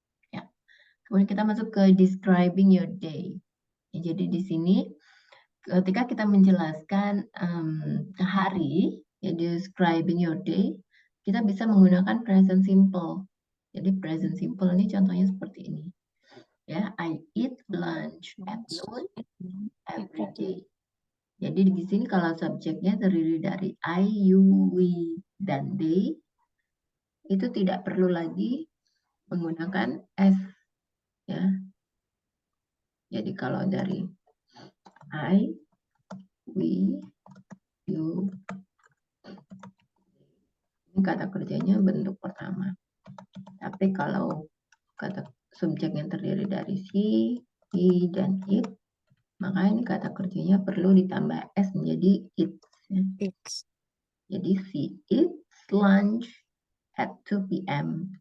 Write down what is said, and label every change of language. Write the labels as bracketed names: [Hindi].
[Indonesian] Ya. Kemudian kita masuk ke [English] describing your day. [Indonesian] Ya, jadi di sini ketika kita menjelaskan hari, ya [English] describing your day, [Indonesian] kita bisa menggunakan present simple. Jadi present simple ini contohnya seperti ini. [English] Ya, I eat lunch at noon every day. [Indonesian] Jadi di sini kalau subjeknya terdiri dari I, you, we, dan they, itu tidak perlu lagi menggunakan S. Ya. Jadi kalau dari I, we, you, ini kata kerjanya bentuk pertama. Tapi kalau kata subjek yang terdiri dari she, he, dan it, maka ini kata kerjanya perlu ditambah S menjadi it. Ya. [English] It's [Indonesian] Jadi [English] she eats lunch at 2 p.m.